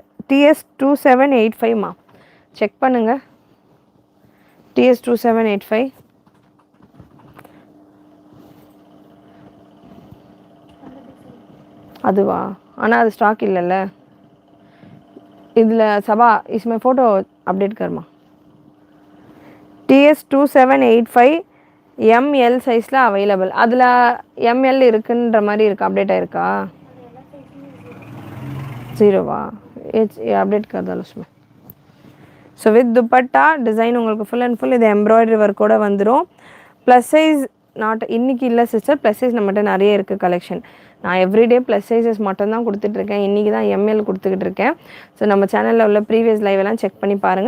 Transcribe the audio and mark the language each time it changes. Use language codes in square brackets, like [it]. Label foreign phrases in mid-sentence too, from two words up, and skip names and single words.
[ta] TS2785மா செக் பண்ணுங்கள். TS2785 அதுவா? ஆனால் அது ஸ்டாக் இல்லைல்ல இதில். சபா [hi] इसमें फ़ोटो अपडेट करமா. [ta] TS2785 எம்எல் சைஸில் அவைலபிள். அதில் எம்எல் இருக்குன்ற மாதிரி இருக்கா? அப்டேட் ஆகிருக்கா? 0வா? [hi] अपडेट कर दो उसमें. [en] so with dupatta design [ta] உங்களுக்கு [en] full and full [ta] இது [en] embroidery work-ஓடு [ta] வந்துடும். [en] plus size not [ta] இன்றைக்கி இல்லை சிஸ்டர். [en] plus size [ta] நம்மகிட்ட நிறைய இருக்குது கலெக்ஷன். நான் [en] everyday plus sizes [ta] மட்டும் தான் கொடுத்துட்ருக்கேன். இன்றைக்கி தான் எம்எல் கொடுத்துக்கிட்டு இருக்கேன். ஸோ நம்ம சேனலில் உள்ள [en] previous live [ta] எல்லாம் செக் பண்ணி பாருங்கள்.